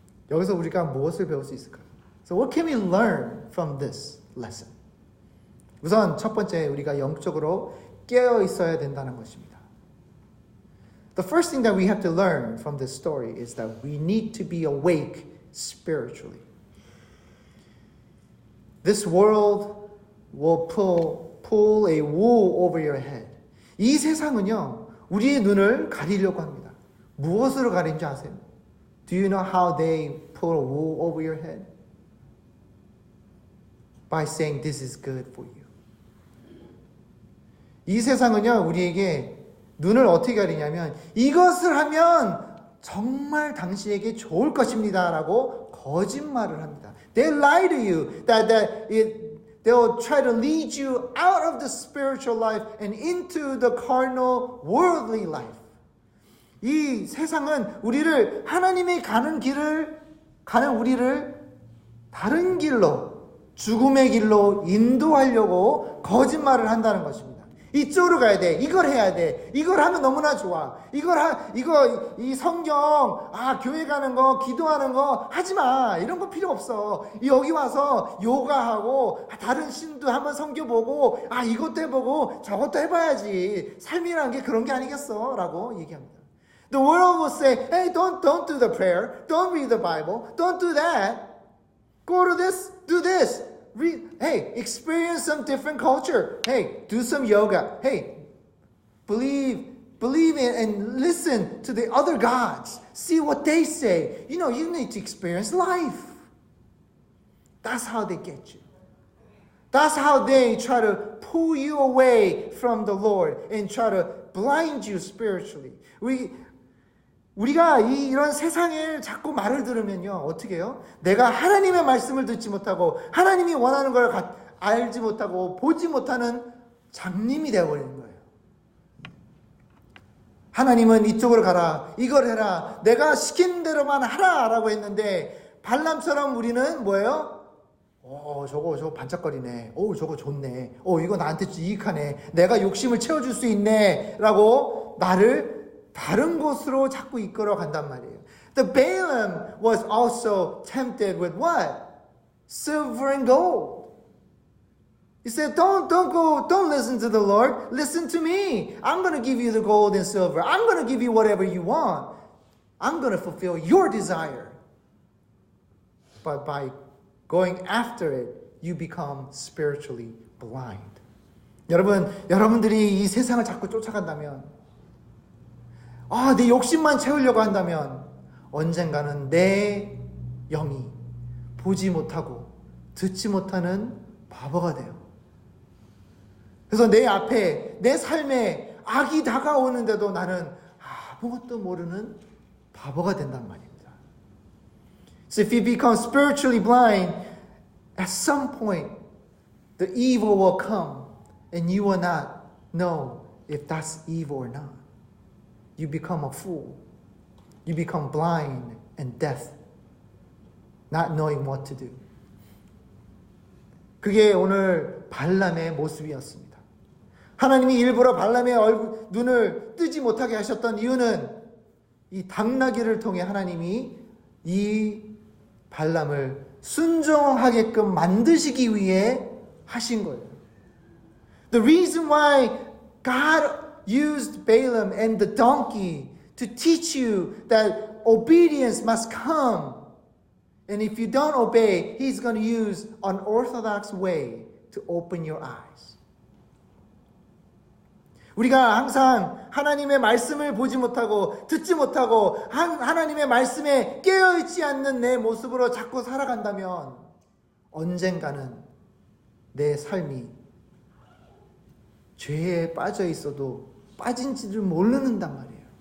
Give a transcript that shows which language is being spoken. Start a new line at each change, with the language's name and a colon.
Korean: 여기서 우리가 무엇을 배울 수 있을까요?
English: So what can we learn from this lesson?
Korean: 우선 첫 번째 우리가 영적으로 깨어 있어야 된다는 것입니다.
English: The first thing that we have to learn from this story is that we need to be awake spiritually. This world will pull a wool over your head.
Korean: 이 세상은요, 우리의 눈을 가리려고 합니다. 무엇으로 가리는지 아세요?
English: Do you know how they pull a wool over your head? By saying this is good for you.
Korean: 이 세상은요, 우리에게 눈을 어떻게 가리냐면 이것을 하면 정말 당신에게 좋을 것입니다 라고 거짓말을 합니다.
English: They lie to you they'll try to lead you out of the spiritual life and into the carnal worldly life.
Korean: 이 세상은 우리를 하나님이 가는 길을 가는 우리를 다른 길로 죽음의 길로 인도하려고 거짓말을 한다는 것입니다. 이쪽으로 가야 돼. 이걸 해야 돼. 이걸 하면 너무나 좋아. 이 성경, 교회 가는 거, 기도하는 거 하지 마. 이런 거 필요 없어. 여기 와서 요가하고, 다른 신도 한번 섬겨보고, 이것도 해보고, 저것도 해봐야지. 삶이라는 게 그런 게 아니겠어. 라고 얘기합니다.
English: The world will say, hey, don't do the prayer. Don't read the Bible. Don't do that. Go to this, do this. Hey, experience some different culture. Hey, do some yoga. Hey, believe in and listen to the other gods. See what they say. You need to experience life. That's how they get you. That's how they try to pull you away from the Lord and try to blind you spiritually.
Korean: 우리가 이런 세상에 자꾸 말을 들으면요, 어떻게 해요? 내가 하나님의 말씀을 듣지 못하고 하나님이 원하는 걸 알지 못하고 보지 못하는 장님이 되어버리는 거예요. 하나님은 이쪽으로 가라, 이걸 해라, 내가 시킨 대로만 하라 라고 했는데 발람처럼 우리는 뭐예요? 저거 반짝거리네. 저거 좋네. 이거 나한테 이익하네. 내가 욕심을 채워줄 수 있네 라고 나를 다른 곳으로 자꾸 이끌어 간단 말이에요.
English: The Balaam was also tempted with what? Silver and gold. He said, don't listen to the Lord. Listen to me. I'm going to give you the gold and silver. I'm going to give you whatever you want. I'm going to fulfill your desire. But by going after it, you become spiritually blind.
Korean: 여러분들이 이 세상을 자꾸 쫓아간다면 내 욕심만 채우려고 한다면 언젠가는 내 영이 보지 못하고 듣지 못하는 바보가 돼요. 그래서 내 앞에 내 삶에 악이 다가오는데도 나는 아무것도 모르는 바보가 된단 말입니다.
English: So if you become spiritually blind, at some point the evil will come and you will not know if that's evil or not. You become a fool. You become blind and deaf, not knowing what to do.
Korean: 그게 오늘 발람의 모습이었습니다. 하나님이 일부러 발람의 눈을 뜨지 못하게 하셨던 이유는 이 당나귀를 통해 하나님이 이 발람을 순종하게끔 만드시기 위해 하신 거예요.
English: The reason why God used Balaam and the donkey to teach you that obedience must come. And if you don't obey, he's going to use an orthodox way to open your eyes.
Korean: 우리가 항상 하나님의 말씀을 보지 못하고 듣지 못하고 하나님의 말씀에 깨어있지 않는 내 모습으로 자꾸 살아간다면 언젠가는 내 삶이 죄에 빠져 있어도 빠진지를 모르는단 말이에요.